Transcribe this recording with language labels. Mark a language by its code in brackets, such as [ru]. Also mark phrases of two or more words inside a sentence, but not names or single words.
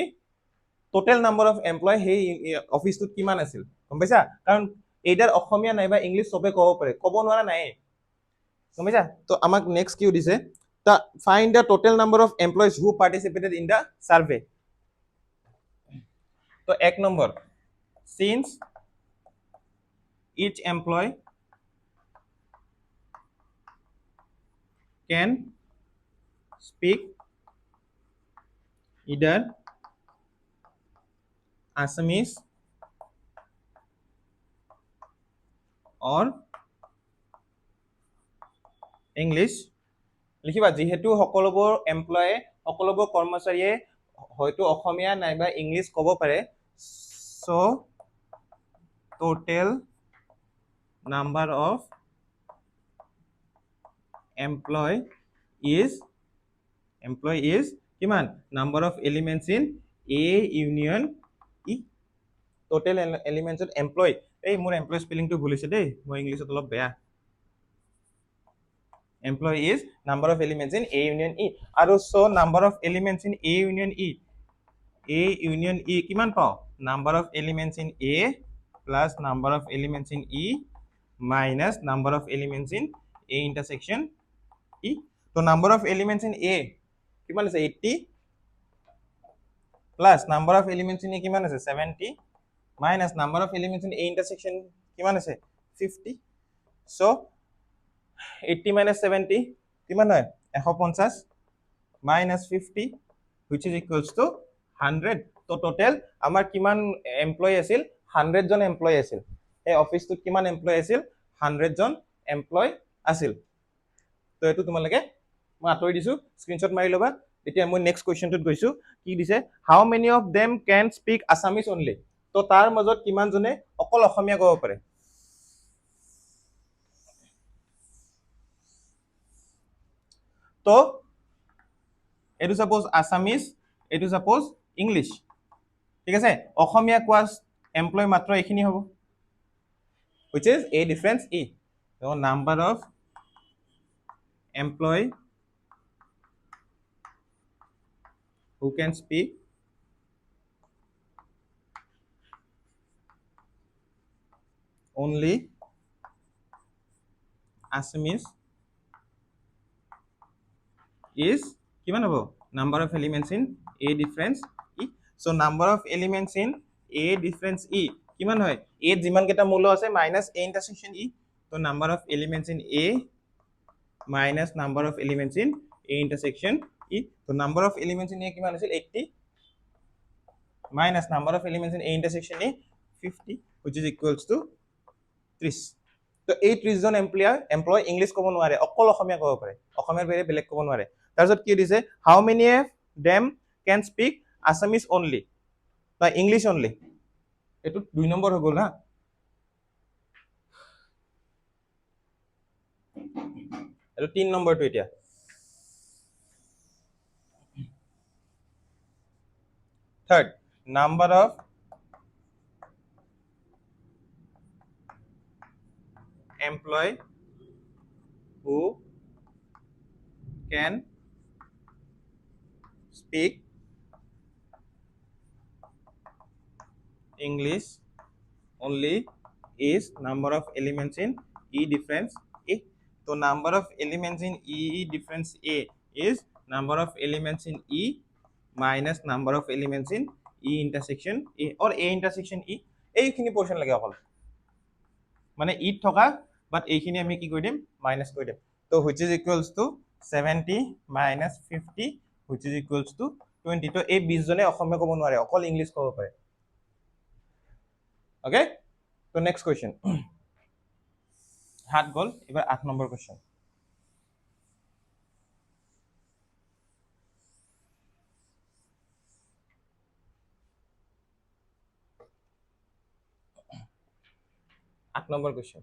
[en] total number of employee [as] সেই অফিচটোত কিমান আছিল, গম পাইছা? কাৰণ এইডাৰ অসমীয়া নাইবা ইংলিছ চবে ক'ব পাৰে, ক'ব নোৱাৰা নাই, গম পাইছা? তো আমাক নেক্সট কি দিছে? [en] Find the total number of employees who participated in the survey. [as] তো 1 নম্বৰ, [en] সিন্স each employee can speak either Assamese or English, [as] লিখিবা যিহেতু সকলোবোৰ এমপ্লয়ে সকলোবোৰ কৰ্মচাৰীয়ে হয়তো অসমীয়া নাইবা ইংলিছ ক'ব পাৰে, [en] so total number of employee is [as] কিমান? [en] number of elements in A union E, total elements of employee, [as] এই মোৰ এমপ্লয় স্পেলিংটো ভুল হৈছে দেই, মই ইংলিছত অলপ বেয়া। [en] employee is number of elements in A union E, আৰু so number of elements in A union E [as] কিমান পাওঁ? [en] number of elements in A plus number of elements in E minus number of elements in A intersection E. তো number of elements in A [as] কিমান আছে? [en] 80 plus number of elements in A [as] কিমান আছে? [en] 70 minus number of elements in A intersection [as] কিমান আছে? [en] 50. so 80 minus 70 [as] কিমান হয়? [en] 150 minus 50 which is equals to 100. [as] তো টোটেল আমাৰ কিমান এমপ্লয় আছিল? 100 জন এমপ্লয় আছিল। এই অফিচটোত কিমান এমপ্লয় আছিল? 100 জন এমপ্লয় আছিল। তো এইটো তোমালোকে মই আঁতৰি দিছো, স্ক্ৰীনশ্বট মাৰি ল'বা। এতিয়া মই [en] next questionটোত [as] গৈছো, কি দিছে? [en] How many of them can speak Assamese only? [as] তো তাৰ মাজত কিমান জনে অকল অসমীয়া ক'ব পাৰে? তো এইটো [en] suppose Assamese, [as] এইটো [en] suppose English, [as] ঠিক আছে? অসমীয়া কোৱা এমপ্লয় মাত্ৰ এইখিনি হ'ব, [en] which is A difference E. So number of employee who can speak only Assamese is [as] কিমান হ'ব? [en] number of elements in A difference E. so number of elements in A difference E [as] কিমান হয়? A যিমান কেইটা মূল আছে [en] minus A intersection E. so number of elements in A minus number of elements in A intersection E. so number of elements in A [as] কিমান আছিল? [en] 80 minus number of elements in A intersection E 50, which is equals to 30. [as] তো এই 30 জন এমপ্লয় ইংলিছ ক'ব নোৱাৰে, অকল অসমীয়া ক'ব পাৰে, অসমীয়াৰ বাহিৰে বেলেগ ক'ব নোৱাৰে। তাৰপিছত কি দিছে, [en] How many them can speak Assamese only বা English only, [as] এইটো 2 নম্বৰ হৈ গ'ল হা। এইটো 3 নম্বৰটো এতিয়া। [en] Third, number of employee who can speak English only is number of elements in E difference A. So number of elements in E difference A is number of elements in E minus number of elements in E intersection A or A intersection E. [as] এইখিনি portion লাগে অকল, মানে E থকা বাট এইখিনি আমি কি কৰি দিম, মাইনাস কৰি দিম। [en] তো which is equals to 70 minus 50 which is equals to 20. [as] তো এই 20 জনে অসমীয়া ক'ব নোৱাৰে, অকল ইংলিছ ক'ব পাৰে। ওকে, তো [en] next question. [as] 7 গ'ল, এবাৰ 8 নম্বৰ কুৱেশ্যন। [en] number question.